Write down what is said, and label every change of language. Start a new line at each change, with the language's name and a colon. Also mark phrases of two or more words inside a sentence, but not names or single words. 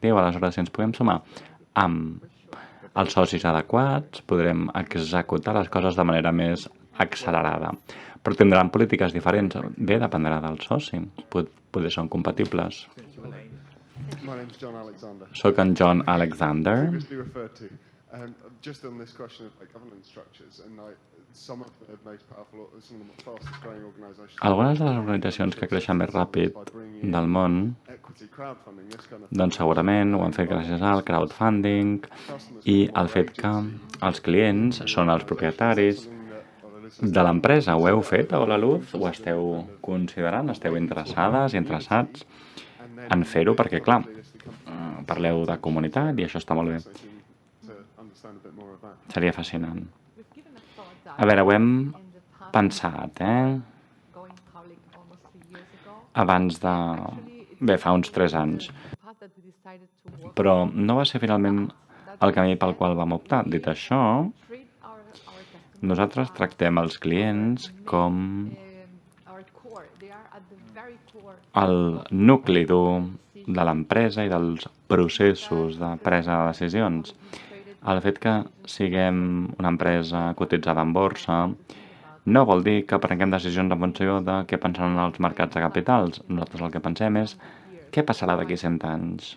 Catalan: Aleshores, si ens podem sumar amb els socis adequats, podrem executar les coses de manera més accelerada. Però tindran polítiques diferents. Bé, dependrà del soci. Potser són compatibles.
English: My name's John Alexander.
Catalan: Soc en John Alexander.
English: Previously referred to, just on this question of governance structures, and some of the most powerful, some of the fastest growing organisations.
Catalan: Algunes de les organitzacions que creixen més ràpid del món,
English: Equity crowdfunding, this kind of
Catalan: doncs segurament ho han fet gràcies al crowdfunding i al fet que els clients són els propietaris de l'empresa. Ho heu fet a la luz? Ho esteu considerant? Esteu interessades i interessats en fer-ho? Perquè, clar, parleu de comunitat i això està molt bé.
English: to understand a bit more of that.
Catalan: Seria fascinant. A veure, ho hem pensat,
English: Going public almost 3 years ago.
Catalan: abans de... Bé, fa uns 3 anys.
English: The path that we decided to work
Catalan: Però no va ser finalment el camí pel qual vam optar. Dit això,
English: treat our customers
Catalan: nosaltres tractem els clients com
English: our core. They are at the very core.
Catalan: el nucli dur de l'empresa i dels processos de presa de decisions. El fet que siguem una empresa cotitzada en borsa no vol dir que prenguem decisions en funció de què pensen els mercats de capitals. Nosaltres el que pensem és què passarà d'aquí 100 anys.